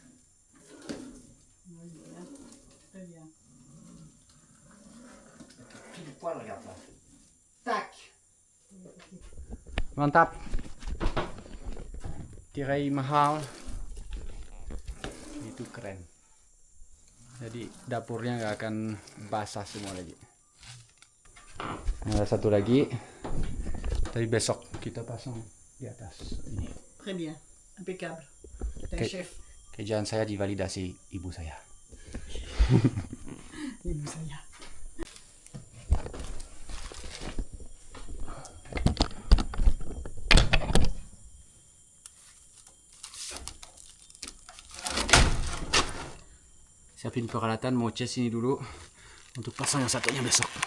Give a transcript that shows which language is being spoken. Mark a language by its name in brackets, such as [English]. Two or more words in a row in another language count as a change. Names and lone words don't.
[French] Oui, voilà. Très bien. Pile poil, regarde là. Tac. [Indonesian] Mantap. Tirai mahal. Itu keren. Jadi dapurnya nggak akan basah semua lagi. Ada satu lagi. Tapi besok kita pasang di atas ini. [French] Très bien. Impeccable. T'es un [Indonesian] Ok. [French] chef. [Indonesian] Kerjaan saya divalidasi ibu saya. Ibu saya. Siapin peralatan, mau cas ini dulu untuk pasang yang satunya besok.